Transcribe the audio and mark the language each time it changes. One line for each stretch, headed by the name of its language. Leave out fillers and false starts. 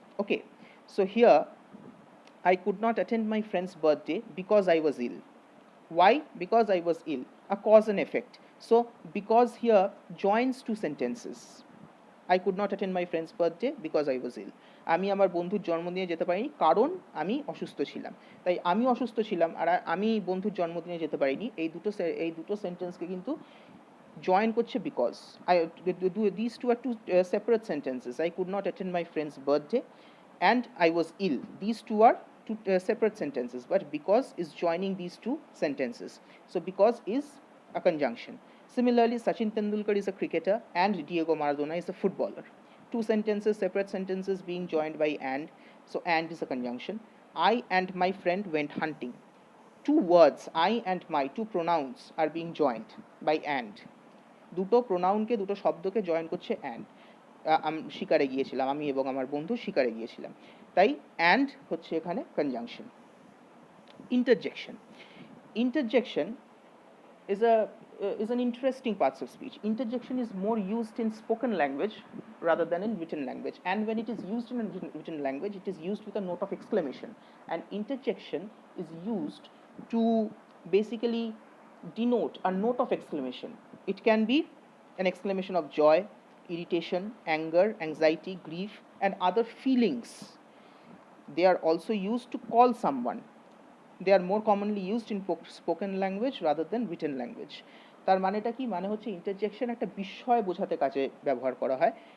English: Okay, so here I could not attend my friend's birthday because I was ill. Why? Because I was ill, a cause and effect. So because here joins two sentences. I could not attend my friend's birthday because I was ill.
Bangla: আমি আমার বন্ধুর জন্মদিনে যেতে পারিনি কারণ আমি অসুস্থ ছিলাম। তাই আমি অসুস্থ ছিলাম আর আমি বন্ধুর জন্মদিনে যেতে পারিনি, এই দুটো সেন্টেন্সকে কিন্তু join করছে because.
English: These two are two separate sentences. I could not attend my friend's birthday and I was ill. These two are two separate sentences, but because is joining these two sentences. So because is a conjunction. Similarly, Sachin Tendulkar is a cricketer and Diego Maradona is a footballer. Two sentences, separate sentences being joined by and. So and is a conjunction. I and my friend went hunting. Two words, I and my, two pronouns are being joined by and.
Bangla: দুটো প্রোনাউনকে, দুটো শব্দকে join করছে and. শিকারে গিয়েছিলাম, আমি এবং আমার বন্ধু শিকারে গিয়েছিলাম। তাই অ্যান্ড হচ্ছে এখানে conjunction. Interjection.
English: Interjection is an interesting part of speech. Interjection is more used in spoken language rather than in written language. And when it is used in written language, it is used with a note of exclamation. And interjection is used to basically denote a note of exclamation. It can be an exclamation of joy, irritation, anger, anxiety, grief, and other feelings. They are also used to call someone. They are more commonly used in spoken language rather than written language.
Bangla: তার মানেটা কি? মানে হচ্ছে interjection একটা বিষয় বোঝাতে কাজে ব্যবহার করা হয়।